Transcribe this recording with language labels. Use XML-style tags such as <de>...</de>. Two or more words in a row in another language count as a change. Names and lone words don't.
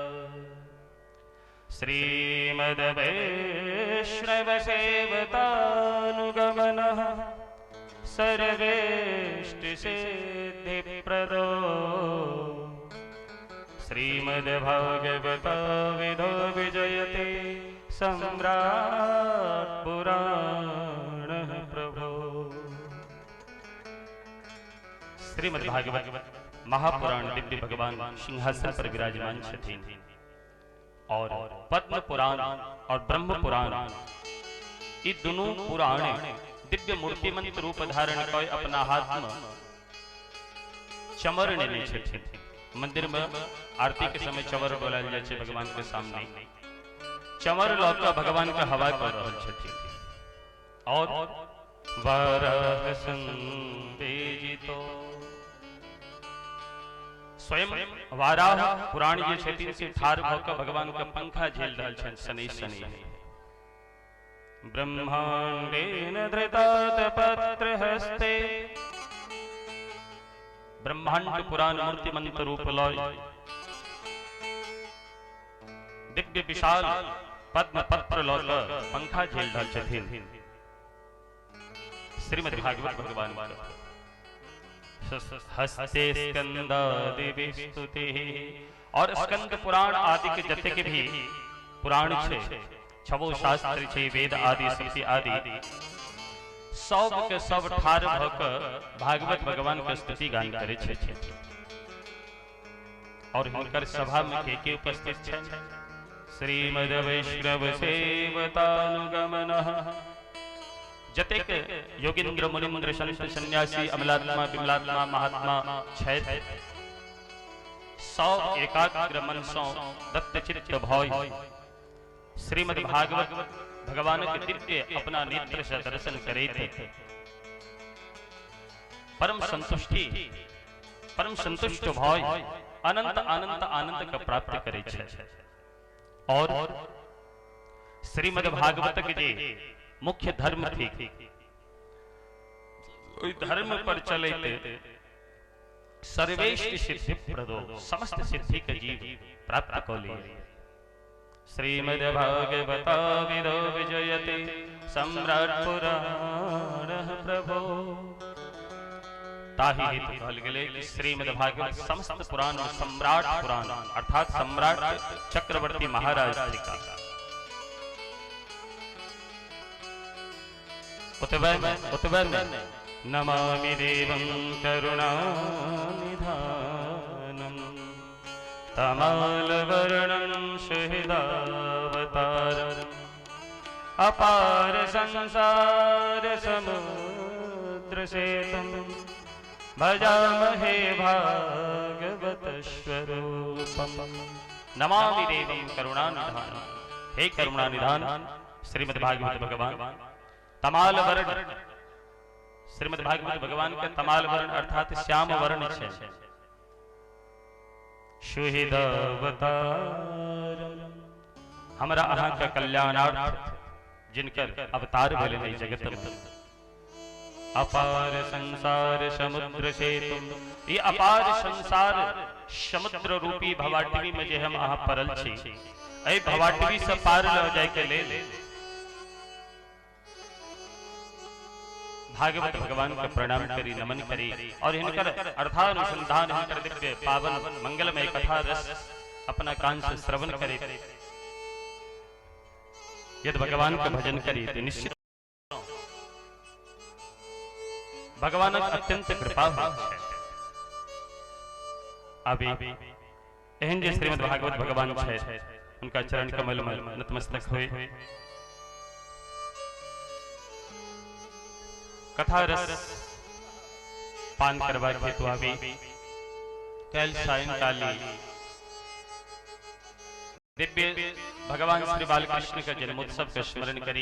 <sa>श्रीमद्वैष्णवसेवतानुगमनः सर्वेष्टिसिद्धिप्रदो श्रीमद्भागवताविदो विजयते सम्राट् पुराणः प्रभो।</sa> <mai>श्रीमद् भागवत महापुराण दिव्य भगवान सिंहासन पर विराजमान छथिन और पद्म पुराण और ब्रह्म पुराण ये दोनों पुराण दिव्य मूर्तिमंत रूप धारण कर अपना हाथ में चमर लेने छथिन। मंदिर में आरती के समय चमर बोलाल जाय छै भगवान के सामने। चमर लौका भगवान का हवा कर रहल छथिन और वाराह संबीजितो स्वयं वाराह पुराण जे छथिन से ठार भ के भगवान के पंखा झेल रहल छन शनि शनि।</mai> <sa>ब्रह्मांडेन धृतात् पत्रहस्ते</sa> <mai>ब्रह्मांड पुराण मूर्तिमंत रूप लय दिव्य विशाल पद्म पत्र लौक पंखा झेल रहल छथिन श्रीमद् भागवत भगवान</mai> <sa>हस्ते स्कंदादिभिः स्तुतिः।</sa> <mai>और स्कंद पुराण आदि के जते के भी पुराण छै छवो शास्त्र छै वेद आदि स्मृति आदि सब के सब ठार भ क भागवत भगवान के स्तुति गान करे छथिन और हिनकर सभा में के उपस्थित छथि श्रीमद्</mai> <sa>वैष्णव सेवतानुगमनः</sa> <mai>जतेक योगिंद्र मुनिंद्र संत सन्यासी अमलात्मा विमलात्मा महात्मा छथि सब एकाग्र मन सँ दत्तचित्त भय श्रीमद् भागवत भगवान के दिव्य अपना नेत्र से दर्शन करैत परम संतुष्ट भय अनंत आनंद आनंद का प्राप्त करे छे। और श्रीमद् भागवत के जे मुख्य धर्म थी ओई धर्म पर चलते</mai> <sa>सर्वेष्टि सिद्धि प्रदो</sa> <mai>समस्त सिद्धि के जीव प्राप्त कर लिए।</mai> <sa>श्रीमद् भागवताविदो विजयते सम्राट् पुराणः प्रभो।</sa> <mai>ताहि हेतु कहल गेले कि श्रीमद् भागवत समस्त पुराण और सम्राट पुराण अर्थात सम्राट चक्रवर्ती महाराज जी का</mai> <sa>उत्तर नमामि देवं करुणानिधानं तमालवर्णं सुहृदावतारम् अपार संसार समुद्र सेतुं भजामहे भागवत स्वरूपम्। नमामि देवं करुणानिधानं,</sa> <mai>हे करुणानिधान श्रीमद् भागवत भगवान तमाल वर्ण, श्रीमद् भागवत भगवान का तमाल वर्ण अर्थात श्याम वर्ण है। सुहृदावतार हमरा अहाँ का कल्याणार्थ जिनकर अवतार भेले नहीं जगत में।</mai> <sa>अपार संसार समुद्र सेतु,</sa> <mai>ये अपार संसार समुद्र रूपी भवाटवी में जे हम अहाँ परल छी, ऐ भवाटवी से पार ल जाय के लेल भागवत भगवान का प्रणाम करी, नमन करी और इनकर अर्थानुसंधान इनकर दिव्य पावन मंगलमय कथा रस अपना कान से श्रवण करे। यदि भगवान का भजन करी तो निश्चित भगवान अत्यंत कृपा है। अभी एहन जे श्रीमद् भागवत भगवान है उनका चरण कमल में नतमस्तक हुए कथा रस पान करवा हेतु अभी कल सायंकाली दिव्य भगवान श्री बालकृष्ण का जन्मोत्सव का स्मरण करी।</mai>